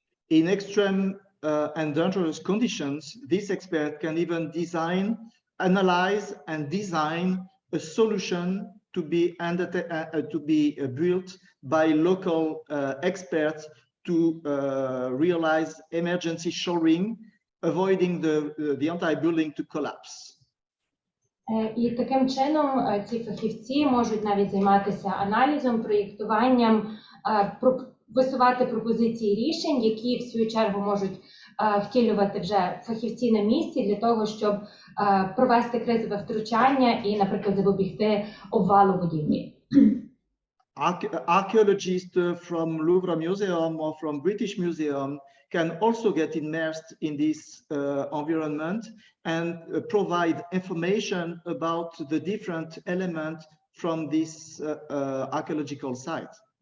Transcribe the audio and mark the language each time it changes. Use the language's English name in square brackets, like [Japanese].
[English] In extreme and dangerous conditions, this expert can even design, analyze and design a solution to be built by local experts to realize emergency shoring, avoiding the entire building to collapse. [Ukrainian] І таким чином ці фахівці можуть навіть займатися аналізом, проєктуванням, висувати пропозиції рішень, які в свою чергу можуть втілювати вже фахівці на місці для того, щоб провести кризове втручання і, наприклад, запобігти обвалу будівлі. [English] Archaeologists from Louvre Museum or from British Museum can also get immersed in this environment and provide information about the different elements from this archaeological site.